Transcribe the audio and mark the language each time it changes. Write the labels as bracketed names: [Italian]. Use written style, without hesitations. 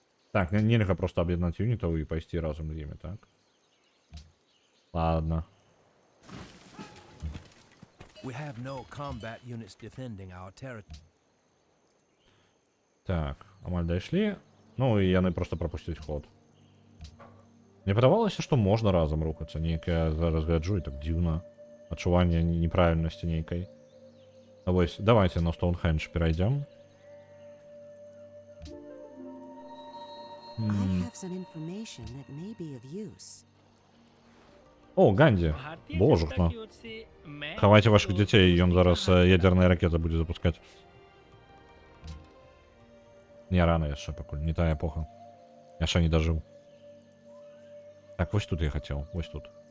[Belarusian] Так, нельга просто аб'яднаць юнітаў і пайсці разам з імі, так? [Russian] Ладно. [English] We have no combat units defending our territory. [Belarusian] Так, амаль дайшлі. Ну і яны просто прапусцюць ход. Мне падавалася, што можна разам рухацца. Нейкая зараз гляджу і так дзіўна. Адчуванне неправільнасці нейкай. А вось, давайте на Стоунхендж перайдзем. [English] I have some information that may be of use. [Belarusian] О, Ганді. Божухна. Хавайце ваших дзяцей, ён зараз ядерная ракета будзе запускаць. Не, рано яшчэ пакуль, не тая эпоха. Яшчэ не дажыў. Так, вось тут я хацеў, вось тут.